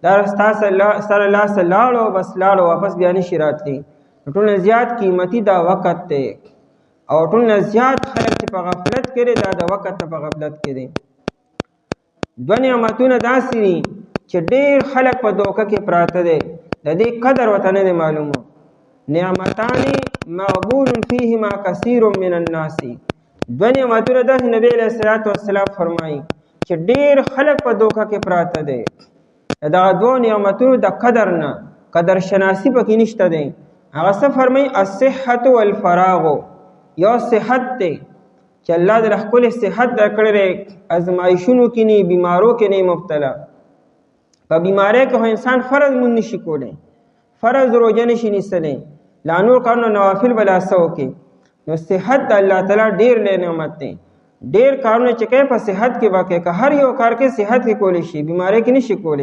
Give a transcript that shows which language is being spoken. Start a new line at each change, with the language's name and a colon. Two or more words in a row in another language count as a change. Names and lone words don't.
Pashto: دا ستا سره لاسه لاړو بس لاړو واپس بیا نشي راتلی. ټول نه زیات قیمتي دا وخت دی او ټول نه زیات خلک چې په غفلت کې دی دا د وخت نه په غفلت کې دی. دوه نعمتونه داسې دي چې ډېر خلک په دوکه کې پراته دی د دې قدر ورته نه دی معلومه.
Arabic: نعمتان مغبون فیهما کثیر من الناس.
Pashto: دوه نعمتونه داسې نبی
Arabic: علیه الصلاة والسلام
Pashto: فرمایي چې ډېر خلک په دوکه کې پراته دی. دغه دوه نعمتونو د قدر نه قدر شناسی پکې نشته دی. هغه څه فرمایي
Arabic: الصحة والفراغ.
Pashto: یو صحت دی چې الله د خپل صحت درکړی دی ازمایښونو کې نه بیمارو کې نه مبتلا. په بیماری کې خو انسان فرض مون نشي کولی فرض روزه نشي نیسلی لا نور کارونه نوافل بلا څه وکړي. نو صحت د الله تعالی ډېر لوی نعمت دی. ډېر کارونه چې کوي په صحت کې واقع که هر یو کار کې صحت کې کولی شي بیماری کې نشي کولی.